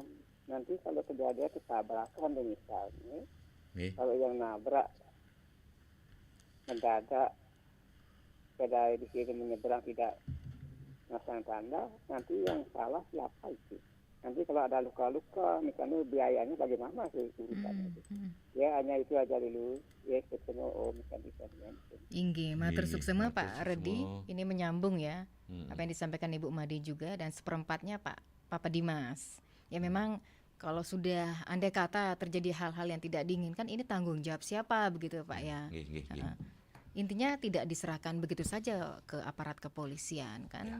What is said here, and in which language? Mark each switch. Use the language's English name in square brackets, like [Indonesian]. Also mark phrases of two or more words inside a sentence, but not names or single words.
[Indonesian] Nanti kalau kejadian ketabrakan misalnya, kalau yang nabrak mendadak sepeda di sini menyeberang tidak masang tanda, nanti yang salah siapa itu? Nanti kalau ada luka-luka, misalnya biayanya bagaimana sih urusannya? Ya hanya itu aja dulu. Ya ketemu misalnya. [Balinese] Inggih, matur suksema Pak Redi. [Indonesian] Ini menyambung ya apa yang disampaikan Ibu Made juga, dan seperempatnya Pak Papa Dimas. Ya memang kalau sudah andai kata terjadi hal-hal yang tidak diinginkan, ini tanggung jawab siapa begitu Pak ya? Intinya tidak diserahkan begitu saja ke aparat kepolisian kan?